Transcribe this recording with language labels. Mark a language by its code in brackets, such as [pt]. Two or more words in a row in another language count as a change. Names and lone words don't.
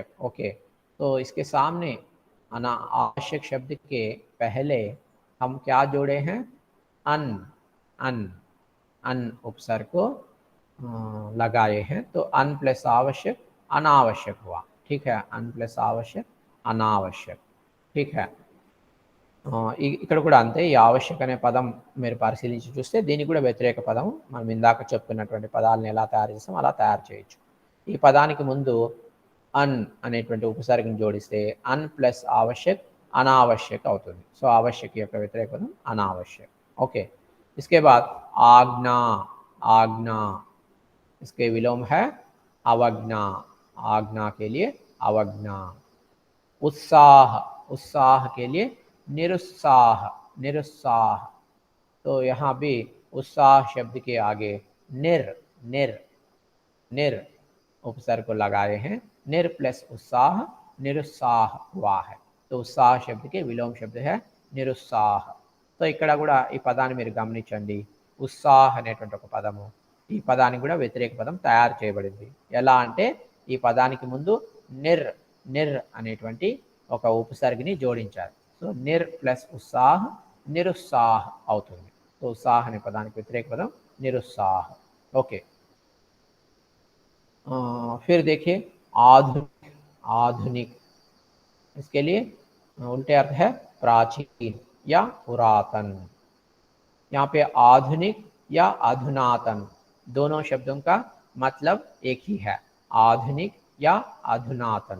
[hi] ओके, तो इसके सामने आवश्यक शब्द के पहले हम क्या जोड़े हैं, अन, अन, अन उपसर्ग को लगाए हैं. तो अन प्लस आवश्यक अनावश्यक हुआ. ठीक है. अन प्लस आवश्यक अनावश्यक. ठीक है. [te] ఇక్కడ కూడా అంతే. ఈ ఆవశ్యక అనే పదం మీరు పరిశీలించి చూస్తే దీనికి కూడా వ్యతిరేక పదం, మనం ఇందాక చెప్పుకున్నటువంటి పదాలను ఎలా తయారు చేస్తాం అలా తయారు చేయొచ్చు. ఈ పదానికి ముందు అన్ అనేటువంటి ఉపసర్గని జోడిస్తే అన్ ప్లస్ ఆవశ్యక్ అనావశ్యక్ అవుతుంది. సో ఆవశ్యక యొక్క వ్యతిరేక పదం అనావశ్యక్. ఓకే. [hi] इसके बाद आज्ञा, आज्ञा, इसके विलोम है अवज्ञा. आज्ञा के लिए अवज्ञा. उत्साह, उत्साह के लिए निरुत्साह, निरुत्साह. तो यहाँ भी उत्साह शब्द के आगे निर, निर, निर उपसर्ग को लगाए हैं. निर प्लस उत्साह निरुत्साह हुआ है. तो उत्साह शब्द के विलोम शब्द है निरुत्साह. [te] तो ఇక్కడ కూడా ఈ పదాన్ని మీరు గమనించండి. ఉత్సాహ అనేటువంటి ఒక పదము, ఈ పదానికి కూడా వ్యతిరేక పదం తయారు చేయబడింది. ఎలా అంటే ఈ పదానికి ముందు నిర్ అనేటువంటి ఒక ఉపసర్గని జోడించారు. సో నిర్ ప్లస్ ఉత్సాహ్ నిరుత్సాహ్ అవుతుంది. తో ఉత్సాహ అనే పదానికి వ్యతిరేక పదం నిరుత్సాహ। [hi] ओके, फिर देखिए आधुनिक। आधुनिक इसके लिए उल्टे अर्थ है प्राचीन या पुरातन। यहाँ पे आधुनिक या अधुनातन दोनों शब्दों का मतलब एक ही है, आधुनिक या अधुनातन।